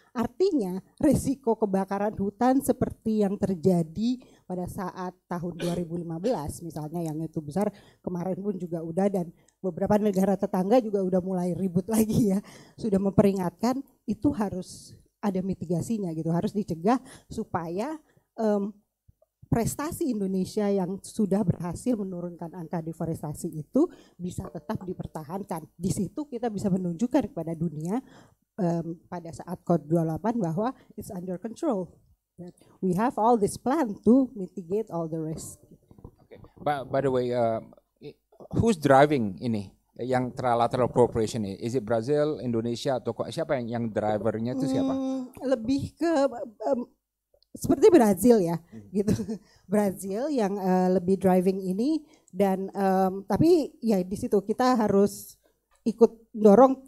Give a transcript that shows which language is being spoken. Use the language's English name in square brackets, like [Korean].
[Indonesian] Artinya resiko kebakaran hutan seperti yang terjadi pada saat tahun 2015 misalnya yang itu besar, kemarin pun juga udah dan beberapa negara tetangga juga udah mulai ribut lagi ya, sudah memperingatkan itu harus ada mitigasinya gitu, harus dicegah supaya prestasi Indonesia yang sudah berhasil menurunkan angka deforestasi itu bisa tetap dipertahankan. Di situ kita bisa menunjukkan kepada dunia pada saat COP28 bahwa [English] it's under control. We have all this plan to mitigate all the risk. Okay. By the way, who's driving [Indonesian] ini? Yang [English] trilateral cooperation [Indonesian] ini? [English] Is it [Indonesian] Brazil, Indonesia atau siapa yang drivernya itu siapa? Lebih ke seperti Brazil ya, gitu. Brazil yang lebih driving ini dan tapi ya di situ kita harus ikut dorong.